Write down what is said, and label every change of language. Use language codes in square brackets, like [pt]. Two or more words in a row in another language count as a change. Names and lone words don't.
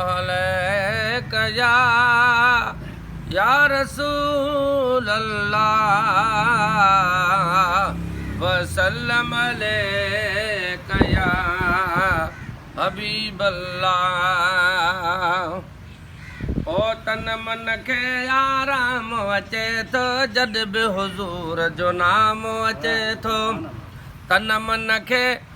[ar] عليك يا، يا رسول الله، وسلم عليك يا حبيب الله۔ [sd] او تن من کي آرام اچي ٿو، جڏ به حضور جو نام اچي ٿو۔ تن من کي